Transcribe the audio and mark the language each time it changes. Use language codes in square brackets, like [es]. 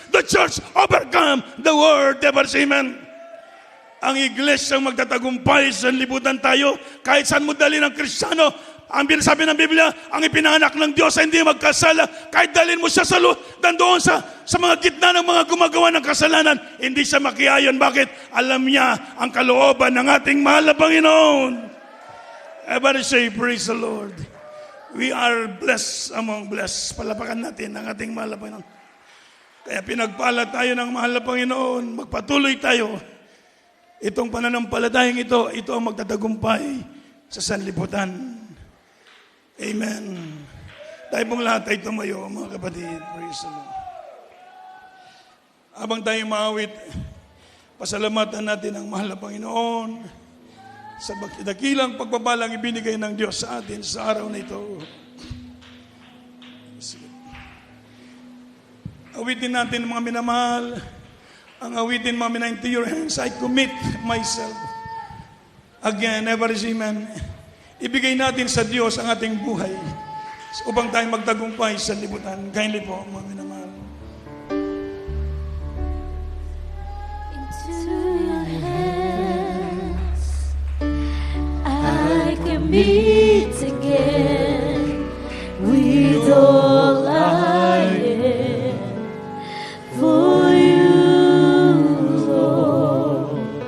[en] The church overcome the world. Ever say amen. [tl] Ang iglesia ang magtatagumpay sa sanlibutan tayo. Kahit saan mo dali ng Kristiyano, ang sabi ng Biblia, ang ipinanganak ng Diyos ay hindi magkasala. Kahit dalhin mo siya sa doon sa mga gitna ng mga gumagawa ng kasalanan, hindi siya makiayon. Bakit? Alam niya ang kalooban ng ating mahal na Panginoon. [en] Everybody say, praise the Lord. We are blessed among blessed. [tl] Palapakan natin ang ating mahal na Panginoon. Kaya pinagpala tayo ng mahal na Panginoon. Magpatuloy tayo. Itong pananampalatayang ito ang magtatagumpay sa sanlibutan. Amen. Tayo pong lahat ay tumayo, mga kapatid. [en] Praise the Lord. [tl] Habang tayo maawit, pasalamatan natin ang mahal na Panginoon sa dakilang pagbabalang ibinigay ng Diyos sa atin sa araw na ito. Awitin natin mga minamahal. Ang awitin mga minahal, [en] to your hands I commit myself. Again, ever is amen. [tl] Ibigay natin sa Diyos ang ating buhay upang tayo magtagumpay sa libutan. Kindly po, mga minamahal. [en] Into your hands I commit again with all I am for you, Lord.